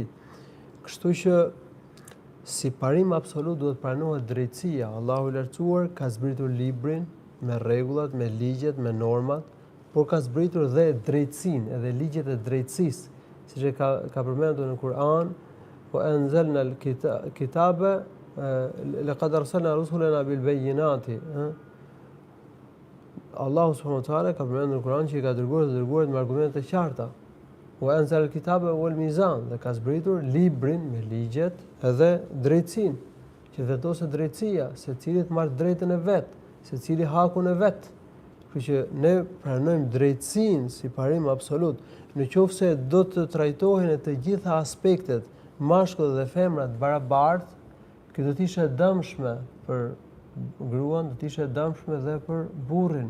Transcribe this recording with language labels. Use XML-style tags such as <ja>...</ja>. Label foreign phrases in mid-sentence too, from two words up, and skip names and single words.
<sq>Kështu që si parim absolut duhet pranohet drejtësia. Allahu i lartësuar ka zbritur librin me rregullat, me ligjet, me normat, por ka zbritur dhe drejtësinë, edhe ligjet e drejtësisë, siç e ka përmendur në Kur'an, po</sq> <ar>أنزلنا الكتاب لقد أرسلنا رسلنا بالبينات.</ar> <sq>Allahu</sq> <ar>سبحانه وتعالى</ar> <sq>ka përmendur në Kur'an që i ka dërguar me argumente të qarta.</sq> <ar>وأنزل الكتاب والميزان,</ar> <sq>dhe ka zbritur librin me ligjet edhe drejtësinë, që vendoset drejtësia, secilit marr drejtën e vet, secili hakun e vet. Kështu që ne pranojmë drejtësinë si parim absolut. Nëse do të trajtohen të gjitha aspektet mashkull dhe femra të barabartë, kjo do të ishte dëmshme për gruan, do të ishte dëmshme dhe për burrin.</sq>